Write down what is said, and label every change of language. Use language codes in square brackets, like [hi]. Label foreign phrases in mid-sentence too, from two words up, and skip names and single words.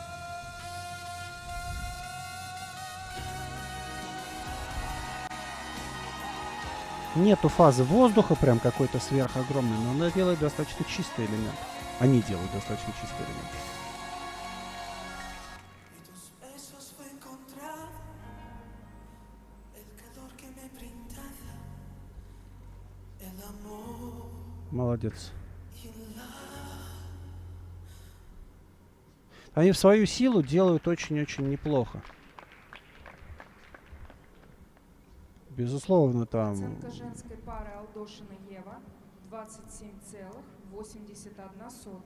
[ru] Нету фазы воздуха прям какой-то сверхогромный, но она делает достаточно чистый элемент. Они делают достаточно чистый элемент. [es] Besos fue encontrar el calor que me brindaba el amor. [ru] Молодец. Они в свою силу делают очень-очень неплохо. Безусловно, там... Оценка женской пары Алдошина Ева 27,81.